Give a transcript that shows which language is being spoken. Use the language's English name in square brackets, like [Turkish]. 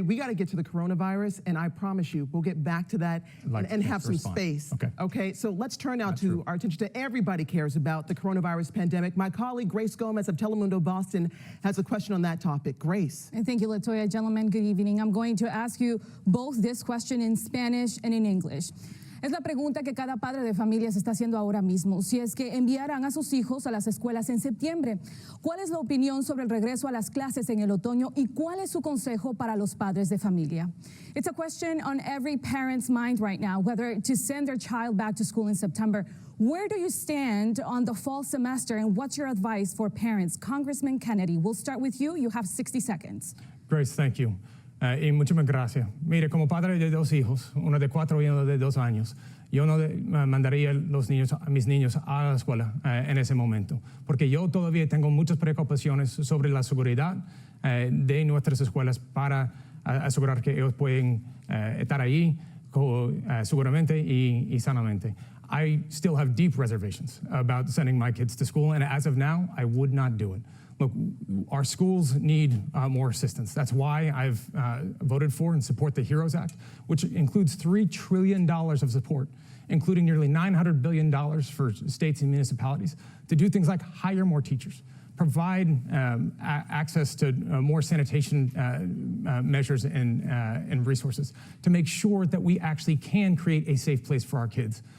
[English] We got to get to the coronavirus, and I promise you, we'll get back to that and have some respond. space. Okay. So let's turn now That's to true. our attention to everybody cares about the coronavirus pandemic. My colleague Grace Gomez of Telemundo Boston has a question on that topic. Grace. And thank you, Latoya. Gentlemen, good evening. I'm going to ask you both this question in Spanish and in English. [Spanish] Es la pregunta que cada padre de familia se está haciendo ahora mismo. Si es que enviaran a sus hijos a las escuelas en septiembre, ¿cuál es la opinión sobre el regreso a las clases en el otoño y cuál es su consejo para los padres de familia? [English] It's a question on every parent's mind right now, whether to send their child back to school in September. Where do you stand on the fall semester and what's your advice for parents? Congressman Kennedy, we'll start with you. You have 60 seconds. Grace, thank you. [Spanish] Y muchísimas gracias. Mire, como padre de dos hijos, uno de 4 y uno de 2 años, yo no mandaría a mis niños a la escuela en ese momento, porque yo todavía tengo muchas preocupaciones sobre la seguridad de nuestras escuelas para asegurar que ellos pueden estar ahí seguramente y sanamente. [English] I still have deep reservations about sending my kids to school, and as of now, I would not do it. Look, our schools need more assistance. That's why I've voted for and support the HEROES Act, which includes $3 trillion of support, including nearly $900 billion for states and municipalities, to do things like hire more teachers, provide access to more sanitation measures and resources, to make sure that we actually can create a safe place for our kids.